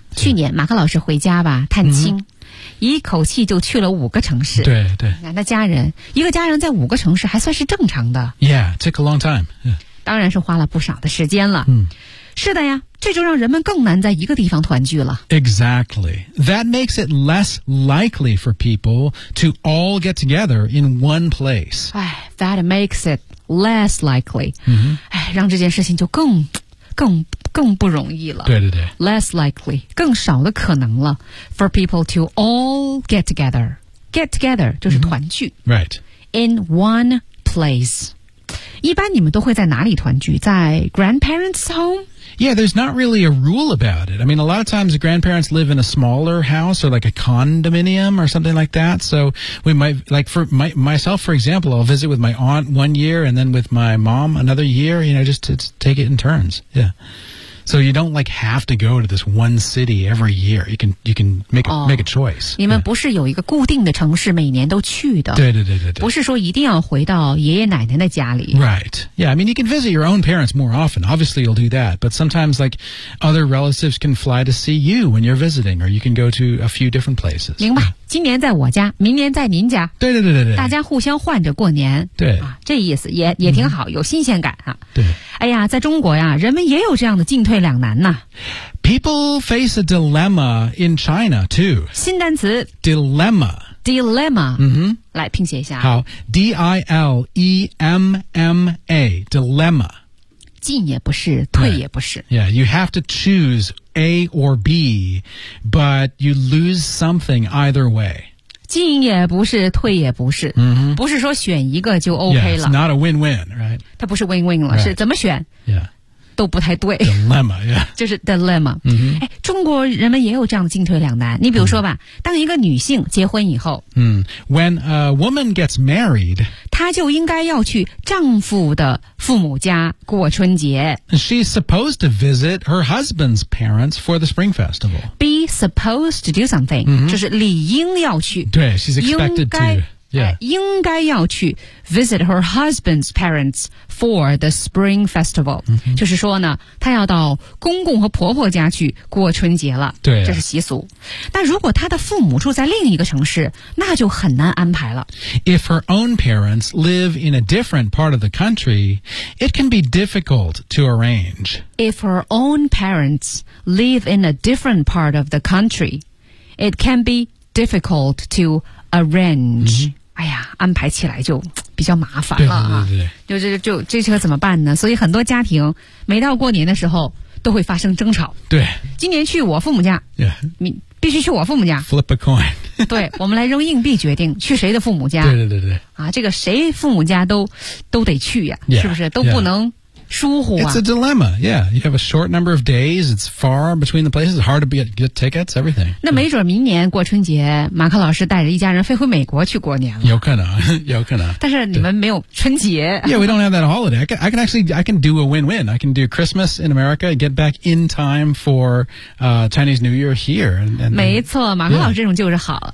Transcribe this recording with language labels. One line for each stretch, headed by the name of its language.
Chinese: 去年马克老师回家吧，探亲。一口气就去了五个城市对对那家人一个家人在五个城市还算是正常的
English: Yeah, took a long time、
Chinese: 当然是花了不少的时间了、是的呀这就让人们更难在一个地方团聚了
English: Exactly That makes it less likely for people to all get together in one place That makes it less likely、
Chinese: 让这件事情就更不容易了对对对
English: less likely
Chinese: 更少的可能了
English: for people to all get together
Chinese: 就是团聚、
English: right in one place
Chinese: 一般你们都会在哪里团聚在 grandparents home
English: yeah there's not really a rule about it I mean a lot of times grandparents live in a smaller house or like a condominium or something like that so we might like for myself for example I'll visit with my aunt one year and then with my mom another year you know just to take it in turns yeahSo you don't like have to go to this one city every year. You can make a choice.
Chinese: 你们不是有一个固定的城市每年都去的。对对对对对。不是说一定要回到爷爷奶奶的家里。
English: Right. Yeah, I mean, you can visit your own parents more often. Obviously, you'll do that. But sometimes, like, other relatives can fly to see you when you're visiting, or you can go to a few different places.
Chinese: 明白。今年在我家明年在您家对对对对对，大家互相换着过年对、这意思也挺好有新鲜感、对哎呀在中国呀人们也有这样的进退两难呐
English: People face a dilemma in China, too.
Chinese: 新单词
English: Dilemma.
Chinese: Dilemma. 来拼写一下。
English: 好 D-I-L-E-M-M-A. Dilemma.
Chinese: 进也不是退也不是。
English: Yeah, you have to choose A or B, but you lose something either way.
Chinese: 进也不是退也不是、 mm-hmm. 不是说选一个就 OK 了
English: yeah, it's not a win-win, right?
Chinese: 它不是 win-win 了、right. 是怎么选、
English: yeah.
Chinese: 都不太对
English: Dilemma, yeah
Chinese: 就是 dilemma、 mm-hmm. 中国人们也有这样的进退两难你比如说吧、
English: mm-hmm.
Chinese: 当一个女性结婚以后、
English: mm-hmm. When a woman gets married
Chinese: 她就应该要去丈夫的父母家过春节
English: She's supposed to visit her husband's parents for the Spring Festival BeSupposed to do something、 mm-hmm.
Chinese: 就是理应要去对
English: she's expected
Chinese: 应该
English: to、 yeah.
Chinese: 应该要去
English: visit her husband's parents for the spring festival、 mm-hmm.
Chinese: 就是说呢她要到公公和婆婆家去过春节了对、啊、这是习俗那如果她的父母住在另一个城市那就很难安排了
English: If her own parents live in a different part of the country it can be difficult to arrange If her own parents live in a different part of the country, it can be difficult to arrange.、 Mm-hmm.
Chinese: 哎呀，安排起来就比较麻烦了、啊、对对对就这车怎么办呢？所以很多家庭每到过年的时候都会发生争吵。对，今年去我父母家，
English: yeah.
Chinese: 必须去我父母家。
English: Flip a coin.
Chinese: 对，我们来扔硬币决定去谁的父母家。对对对对。啊，这个谁父母家都得去呀、啊？
English: Yeah.
Chinese: 是不是都不能、
English: yeah.？
Chinese: 疏忽啊
English: It's a dilemma, yeah. You have a short number of days, it's far between the places, hard to get tickets, everything.
Chinese: 那没准明年过春节马克老师带着一家人飞回美国去过年了。有可能有可能。但是你们没有春节。
English: Yeah, we don't have that holiday. I can do a win-win. I can do Christmas in America, get back in time for Chinese New Year here. And
Chinese: 没错马克老师这种就是好。